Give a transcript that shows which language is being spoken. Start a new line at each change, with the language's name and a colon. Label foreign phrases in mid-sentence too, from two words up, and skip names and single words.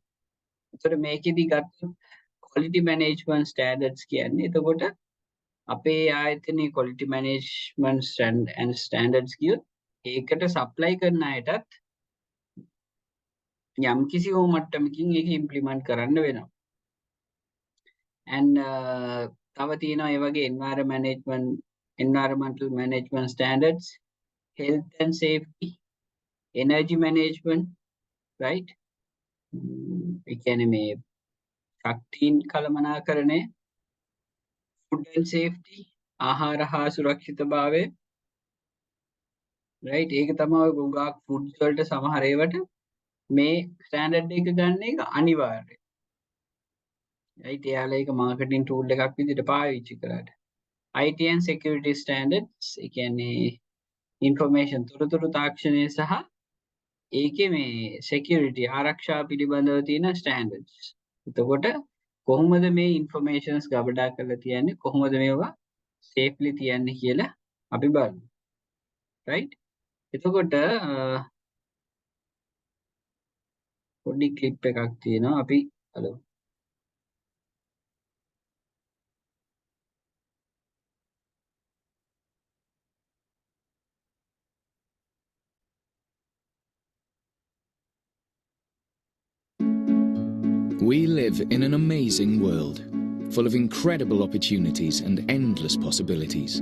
Sinhala: එතකොට මේකෙදි ගත්තොත්
English: quality management standards
Sinhala: කියන්නේ එතකොට අපේ ආයතනයේ
English: quality management and standards
Sinhala: කියොත් ඒකට supply කරන අයටත් යම් කිසි මට්ටමකින් ඒක implement කරන්න වෙනවා.
English: and
Sinhala: තව තියෙනවා ඒ වගේ
English: environmental management standards, health and safety, energy management, right?
Sinhala: ඒ කියන්නේ මේ ශක්තියින් කළමනාකරණය,
English: food and safety,
Sinhala: ආහාර හා සුරක්ෂිතභාවය, right? ඒක තමයි ඔය ගොඩාක් foods වලට සමහර ඒවාට මේ ස්ටෑන්ඩඩ් එක ගන්න එක අනිවාර්යයි. right? එයාලා ඒක
English: marketing tool
Sinhala: එකක් විදිහට පාවිච්චි කරාට.
English: IT and security standards,
Sinhala: ඒ කියන්නේ information තොරතුරු තාක්ෂණය සහ ඒකේ මේ security ආරක්ෂා පිළිබඳව තියෙන standards. එතකොට කොහොමද මේ informations ගබඩා කරලා තියන්නේ, කොහොමද මේවා safely තියන්නේ කියලා අපි බලමු. right? එතකොට පොඩි clip එකක් තියෙනවා අපි බලමු.
English: We live in an amazing world, full of incredible opportunities and endless possibilities.